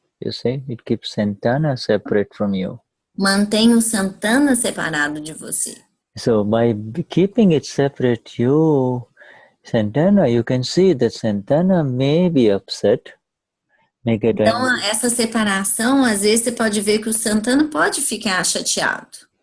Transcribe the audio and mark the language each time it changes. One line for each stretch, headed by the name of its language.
English: You see, it keeps Santana separate from you.
Portuguese: Mantém o Santana separado de você.
English: So by keeping it separate, Santana, you can see that Santana may be upset.
Portuguese: Então, essa separação, às vezes você pode ver que o Santana pode ficar chateado.